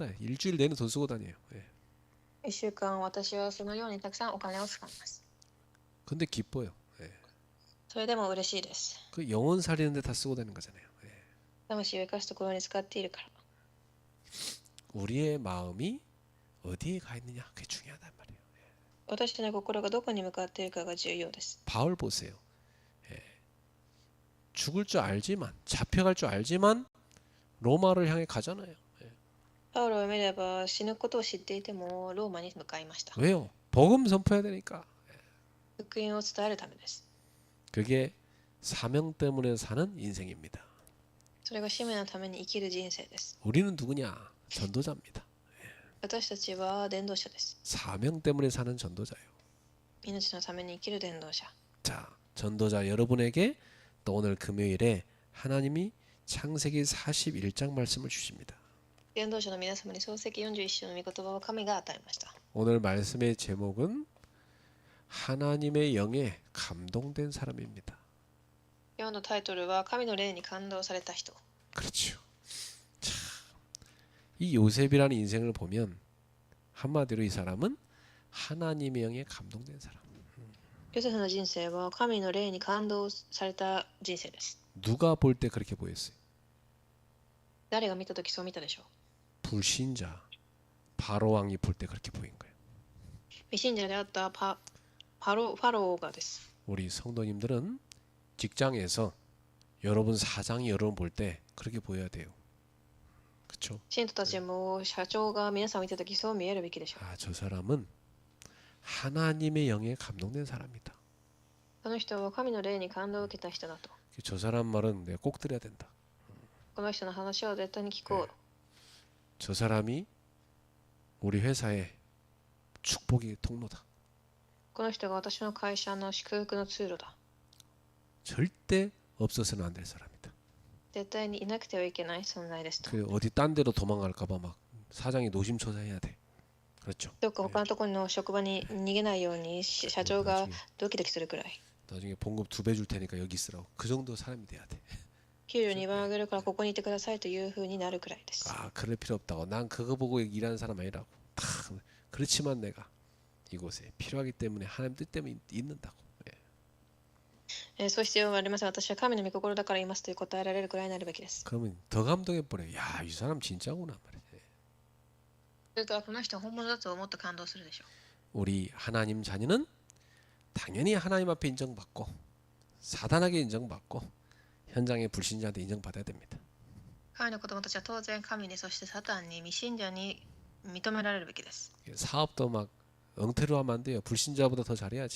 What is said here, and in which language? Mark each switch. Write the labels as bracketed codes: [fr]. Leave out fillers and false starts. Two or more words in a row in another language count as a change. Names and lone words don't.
[ko] 일주일 내내 돈 쓰고 다녀요. 예. [ja] 1週間私はそのようにたくさんお金を使います。 [ko] 근데 기뻐요. 예. [ja] それでも嬉しいです。 [ko] 그 영혼 살리는데 다 쓰고 다니는 거잖아요. 예. [ja] 魂を生かすところに使っているから。 [ko] 우리의 마음이 어디에 가 있느냐 그게 중요하단 말이에요. [ja] 私の心がどこに向かっているかが重要です。 [ko] 바울 보세요. 예. 죽을 줄 알지만 잡혀갈 줄 알지만 로마를 향해 가잖아요. [ja] パウロを見れば死ぬことを知っていてもローマに向かいました。 [ko] 왜요? 복음 선포해야 되니까. [ja] 福音を伝えるためです。 [ko] 그게 사명 때문에 사는 인생입니다. [ja] それが使命のために生きる人生です。 [ko] 우리는 누구냐? 전도자입니다. [ja] 私たちは伝道者です。 [ko] 사명 때문에 사는 전도자예요. [ja] 命のために生きる伝道者。 [ko] 자, 전도자 여러분에게 또 오늘 금요일에 하나님이 창세기 41장 말씀을 주십니다. [ja] 伝道者の皆様に創世記41章の御言葉を神が与えました。 [ko] 오늘 말씀의 제목은 하나님의 영에 감동된 사람입니다. [ja] 今日のタイトルは神の霊に感動された人。 [ko] 그렇죠. 자, 이 요셉이라는 인생을 보면 한마디로 이 사람은 하나님의 영에 감동된 사람. [ja] ヨセフの人生は神の霊に感動された人生です。 [ko] 누가 볼 때 그렇게 보였어요? [ja] 誰が見たときそう見たでしょう。 [ko] 불신자 바로 왕이 볼 때 그렇게 보인 거예요. [ja] 未信者であったファローがです。 [ko] 우리 성도님들은 직장에서 여러분 사장이 여러분 볼 때 그렇게 보여야 돼요. 그렇죠? [ja] 信徒たちも社長が皆さんを見たときそう見えるべきでしょう。 [ko] 아, 저 사람은 하나님의 영에 감동된 사람이다. [ja] その人は神の霊に感動を受けた人だと。 [ko] 저 사람 말은 내가 꼭 들어야 된다. [ja] この人の話を絶対に聞こう。 [ko] 저 사람이 우리 회사의 축복의 통로다. [ja] この人が私の会社の祝福の通路だ。 [ko] 절대 없어서는 안 될 사람이다. [ja] 絶対にいなくてはいけない存在ですと。 [ko] 그 어디 딴 데로 도망갈까봐 막 사장이 노심초사해야 돼. 그렇죠. [ja] どっか他のところの職場に逃げないように社長が [ko] 나중에, [ja] ドキドキするくらい。 [ko] 나중에 봉급 2배 줄 테니까 여기 있으라고. 그 정도 사람이 돼야 돼. [ja] 給料2倍上げるからここにいてくださいというふうになるくらいです。 [ko] 아, 그럴 필요 없다고. 난 그거 보고 일하는 사람 아니라고. 다 그렇지만 내가 이곳에 필요하기 때문에 하나님 뜻 때문에 있는다고. 예. [ja] そういう必要はありません。私は神の御心だからいますという答えられるくらいになるべきです。 [ko] 그러면 더 감동해 버려. 야, 이 사람 진짜구나 말이야. [ja] それからこの人は本物だと思って感動するでしょう。 [ko] 우리 하나님 자녀는 당연히 하나님 앞에 인정받고 사단에게 인정받고 현장의 불신자한테 인정받아야 됩니다. [ja] 神の子供たちは当然神にそしてサタンに未信者に認められるべきです。 [ko] 사업도 막 엉터리로 하면 안 돼요. 불신자보다 더 잘해야지.